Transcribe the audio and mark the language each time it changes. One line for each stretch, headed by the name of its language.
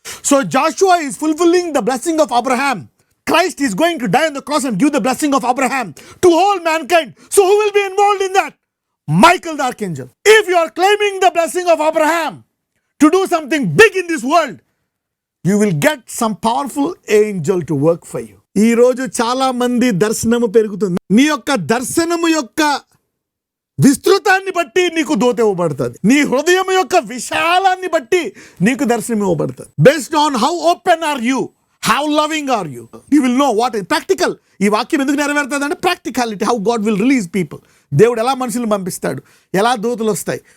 English: So Joshua is fulfilling the blessing of Abraham. Christ is going to die on the cross and give the blessing of Abraham to all mankind. So who will be involved in that? Michael the archangel. If you are claiming the blessing of Abraham to do something big in this world, you will get some powerful angel to work for you.
Telugu: ఈ రోజు చాలా మంది దర్శనము పెరుగుతుంది. నీ యొక్క దర్శనము యొక్క విస్తృతాన్ని బట్టి నీకు దూత ఇవ్వబడుతుంది. నీ హృదయం యొక్క విశాలాన్ని బట్టి నీకు దర్శనం ఇవ్వబడుతుంది.
English: Based on how open are you, how loving are you, you will know what is practical.
Telugu: ఈ వాక్యం ఎందుకు నెరవేరుతుంది అంటే practicality,
English: How God will release people.
Telugu: దేవుడు ఎలా మనుషులను పంపిస్తాడు, ఎలా దూతలు వస్తాయి.